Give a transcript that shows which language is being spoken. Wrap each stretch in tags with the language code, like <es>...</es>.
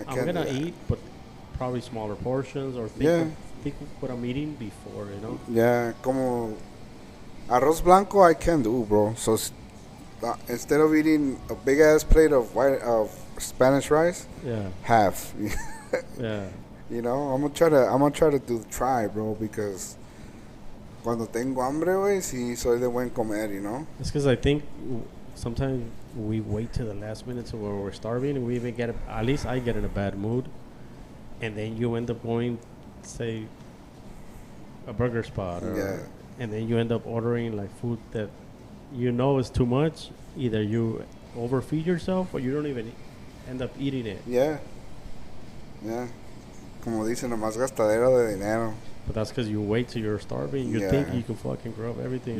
<en>I'm going to eat, but probably smaller portions or think what I'm eating before, Yeah,</en> <es>como arroz blanco</es> <en>I can do, bro. So instead of eating a big ass plate of Spanish rice, half. Yeah. I'm gonna try to try, bro, because</en> <es>cuando tengo hambre, güey, sí soy de buen comer,</es> <en>It's because I think sometimes we wait till the last minute to where we're starving, and we even at least I get in a bad mood. And then you end up going, say, a burger spot. And then you end up ordering, like, food that is too much. Either you overfeed yourself or you don't even end up eating it. Yeah.</en> <es>Como dicen, nomás gastadera de dinero.</es> <en>But that's because you wait till you're starving. You think you can fucking grab everything.</en>